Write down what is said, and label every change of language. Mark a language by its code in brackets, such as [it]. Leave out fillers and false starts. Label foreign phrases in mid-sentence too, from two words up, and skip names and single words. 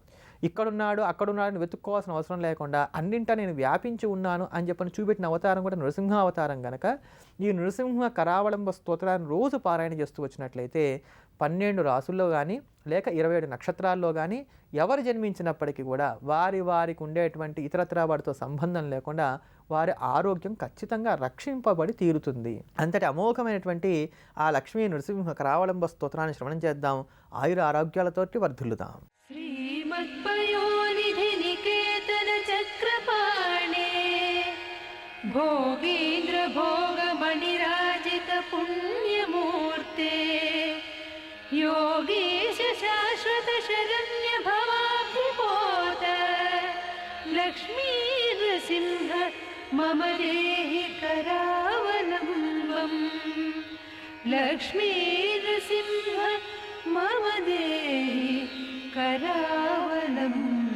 [te] ఇక్కడున్నాడు అక్కడున్నాడని వెతుక్కోవాల్సిన అవసరం లేకుండా అన్నింటా నేను వ్యాపించి ఉన్నాను అని చెప్పని చూపెట్టిన అవతారం కూడా నృసింహ అవతారం కనుక ఈ నృసింహ కరావళంబ స్తోత్రాన్ని రోజు పారాయణ చేస్తూ వచ్చినట్లయితే 12 రాసుల్లో కానీ లేక 27 నక్షత్రాల్లో కానీ ఎవరు జన్మించినప్పటికీ కూడా వారికి ఉండేటువంటి ఇతరత్రా వాటితో సంబంధం లేకుండా వారి ఆరోగ్యం ఖచ్చితంగా రక్షింపబడి తీరుతుంది. అంతటి అమోఘమైనటువంటి ఆ లక్ష్మీ నృసింహ కరావళంబ స్తోత్రాన్ని శ్రవణం చేద్దాం, ఆయుర ఆరోగ్యాలతోటి వర్ధిల్లుదాం. [sa] भोगेन्द्र भोगमणिराजित पुण्यमूर्ते योगीश शाश्वत शरण्य भवाब्धिपोत लक्ष्मी नृसिंह मम देहि करावलम्बम् लक्ष्मी नृसिंह मम देहि करावलम्बम्